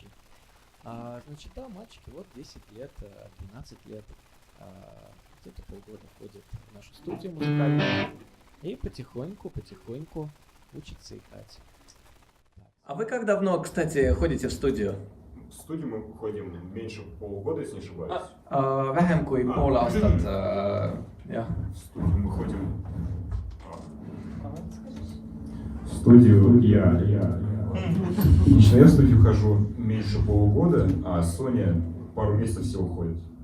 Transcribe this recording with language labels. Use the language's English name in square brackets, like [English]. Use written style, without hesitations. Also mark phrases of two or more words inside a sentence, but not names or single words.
[Russian] Значит, да, мальчики, вот 10 лет, 12 лет. Где-то полгода ходят в нашу студию музыкальную и потихоньку учатся играть. А вы как давно, кстати, ходите в студию? В студию мы ходим меньше полугода, если не ошибаюсь. [Estonian] Vähem kui pool aastat, jah. [Russian] В студию мы ходим... В студию я... Лично я в студию хожу меньше полугода, а Соня пару месяцев всего ходит.